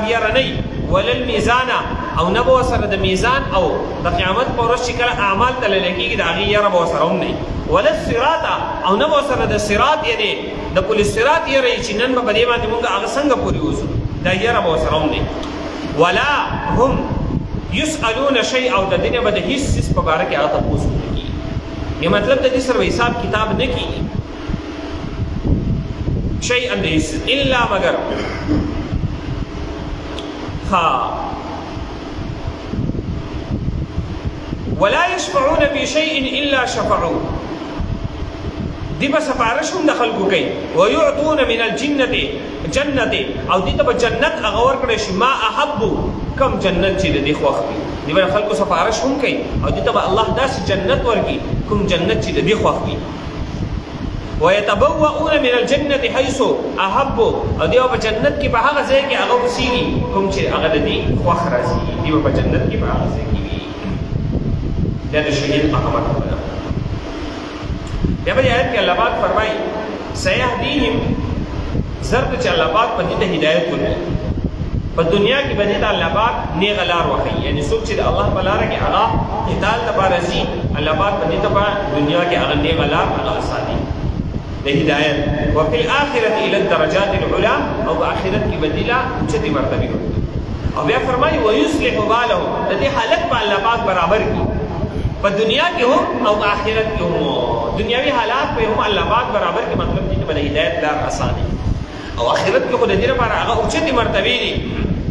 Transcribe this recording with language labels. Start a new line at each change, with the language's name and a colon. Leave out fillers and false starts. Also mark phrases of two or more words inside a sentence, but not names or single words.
Pashto: یره نه
Arabic: ولا الميزان
Pashto: او نه به ورسره د میزان او د قیامت په ورځ چې کله اعمال تللی کېږي د هغې یره به ورسره هم نه
Arabic: ولا الصراط
Pashto: او نه به ورسره د صراط یعنې د پل صراط یره چې نن به په دې باندې مونږ هغه څنګه پورې اوسو دا یره به ورسره هم نه
Arabic: ولا هم یسألون شیء
Pashto: او د دې نه به د هېڅ څیز په باره کې هغه تپوس نه کېږي یا مطلب د دې سره حساب کتاب نه کېږي شیئا د هېڅ الا مگر
Arabic: ولا يشفعون في شيء الا شفعوا
Pashto: دی به سفارش هم د خلکو کوي
Arabic: ويعطون من الجنة
Pashto: جنت او دی ته به جنت هغه ورکړی شي
Arabic: ما احبو
Pashto: کم جنت چې د دې خوښ وي دی به خلکو سفارش هم کوي او دی ته به الله داسې جنت ورکړي کوم جنت چې د دې خوښ وي
Arabic: ويتبوؤون من الجنة حيث احبوا
Pashto: او دی په جنت کې په هغه ځای کې هغه اوسېږي کوم چې هغه د دې خوښ راځي دی په جنت کې په هغه ځای کې وي دا د شهید هغه مرتبه ده بیا په دې آیت کې الله پاک فرمایي سیهدیهم ضرب چې الله پاک په دې ته هدایت ورکوي په دنیا کې به دې ته الله پاک نیغه لار وښیي یعنې څوک چې د الله په لاره کې هغه قتال لپاره ځي الله پاک په دې ته په دنیا کې هغه نیغه لار هغه اساني د هدایت
Arabic: وفي الآخرة إلى الدرجات العلى
Pashto: او په آخرت کې به دې له اوچتې مرتبې ورکوي او بیا فرمایي
Arabic: ویصلح بالهم
Pashto: د دې حالت به الله پاک برابر کړي په دنیا کې هم او په آخرت کې هم دنیاوي حالات په هم الله پاک برابر کې مطلب دې ته به د هدایت لار اساني او آخرت کې خو د دې لپاره هغه اوچتې مرتبې دي